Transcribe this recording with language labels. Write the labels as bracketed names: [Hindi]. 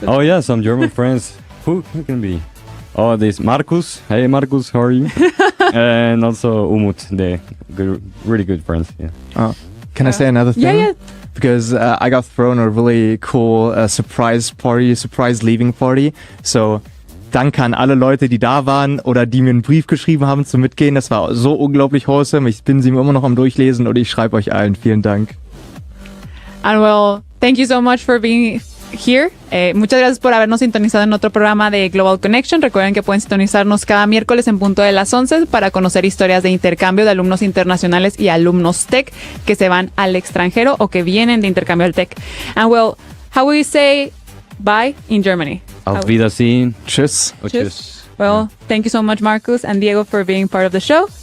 [English] Oh yeah, some German friends. Who can be? Oh, this Marcus. Hey Marcus, how are you? And also Umut. They're really good friends. Yeah. Can I say another thing? Yeah. Because I got thrown a really cool surprise leaving party. [German] So, danke an alle Leute, die da waren oder die mir einen Brief geschrieben haben zum Mitgehen. Das war so unglaublich wholesome. Ich bin sie immer noch am Durchlesen und ich schreibe euch allen. Vielen Dank. [English] And well, thank you so much for being here. [Spanish] Muchas gracias por habernos sintonizado en otro programa de Global Connection. Recuerden que pueden sintonizarnos cada miércoles en punto de las 11 para conocer historias de intercambio de alumnos internacionales y alumnos Tec que se van al extranjero o que vienen de intercambio al Tec. [English] And well, how will you say bye in Germany? [German] Auf Wiedersehen. Tschüss. Tschüss. [English] Well, thank you so much, Marcus and Diego, for being part of the show.